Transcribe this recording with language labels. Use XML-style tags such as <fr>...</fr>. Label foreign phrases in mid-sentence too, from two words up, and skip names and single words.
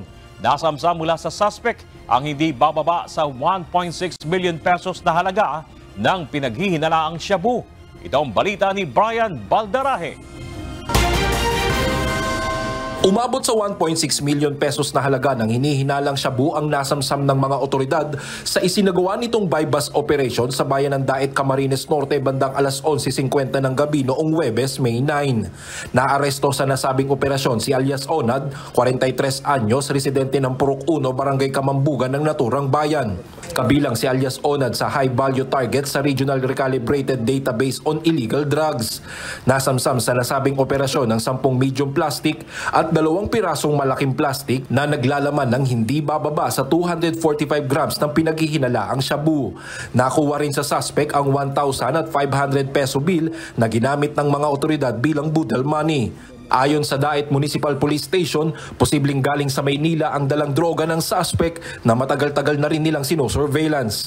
<tl>Nasamsam mula sa suspect ang hindi bababa sa 1.6</tl> <en>million pesos</en> <tl>na halaga ng pinaghihinalaang shabu. Ito ang balita ni Brian Baldarahe. Umabot sa 1.6</tl> <en>million pesos</en> <tl>na halaga ng hinihinalang shabu ang nasamsam ng mga otoridad sa isinagawa nitong</tl> <en>buy-bust operation</en> <tl>sa bayan ng Daet, Camarines Norte bandang alas 11:50 ng gabi noong Huwebes, May 9. Naaresto sa nasabing operasyon si alias Onad, 43 anyos, residente ng Purok 1, Barangay Kamambugan ng naturang bayan. Kabilang si alias Onad sa</tl> <en>high-value target</en> <tl>sa</tl> <en>Regional Recalibrated Database on Illegal Drugs.</en> <tl>Nasamsam sa nasabing operasyon ng 10</tl> <en>medium plastic</en> <tl>at 2 pirasong malaking plastic na naglalaman ng hindi bababa sa 245 grams ng pinaghihinalaang shabu. Nakuha rin sa suspect ang 1,500</tl> <en>peso bill</en> <tl>na ginamit ng mga otoridad bilang</tl> <en>budal money.</en> <tl>Ayon sa Daet Municipal Police Station, posibleng galing sa Maynila ang dalang droga ng suspect na matagal-tagal na rin nilang sinosurveillance.</tl>